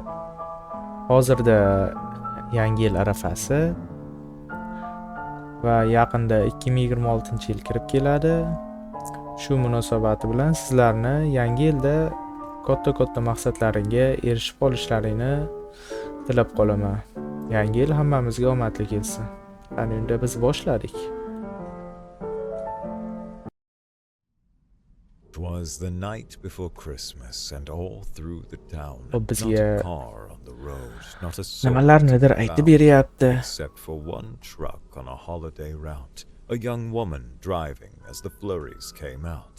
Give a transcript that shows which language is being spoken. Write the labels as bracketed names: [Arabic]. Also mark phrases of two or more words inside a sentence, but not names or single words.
[Uzbek] Hozirda yangi yil arafasi va yaqinda 2026-yil kirib keladi. Shu munosabati bilan sizlarni yangi yilda katta maqsadlaringga erishib qolishlaringni tilab qolaman. Yangi yil hammamizga omadli kelsin. Ana unda biz boshladik. [English] It was the night before Christmas, and all through the town, [Uzbek] O [English] not [Uzbek] bizga [English] a car on the road, not a soul [Uzbek] nimalarnidir [English] to be [Uzbek] aytib [English] found, [Uzbek] beryapti. [English] except for one truck on a holiday route, a young woman driving as the flurries came out.